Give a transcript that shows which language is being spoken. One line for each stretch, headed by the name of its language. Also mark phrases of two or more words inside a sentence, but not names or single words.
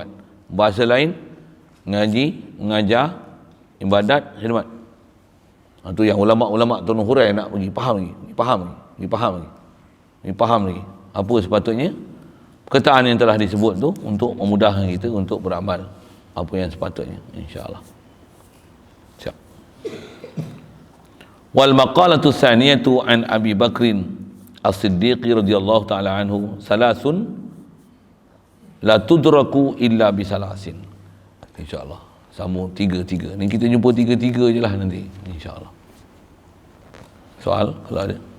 Malay: Bahasa lain, ngaji, mengajar, ibadat, khidmat. Itu yang ulama-ulama Tunung Hurai nak bagi faham lagi. Apa sepatutnya perkataan yang telah disebut tu untuk memudahkan kita untuk beramal apa yang sepatutnya, insya-Allah. Siap.
Arabic: والمقالة الثانية عن أبي بكر الصديق رضي الله تعالى عنه، ثلاث لا تدرك إلا بثلاث.
Malay: Insya-Allah. Sama tiga. Ni kita jumpa tiga je lah nanti, insya-Allah. Soal kalau ada.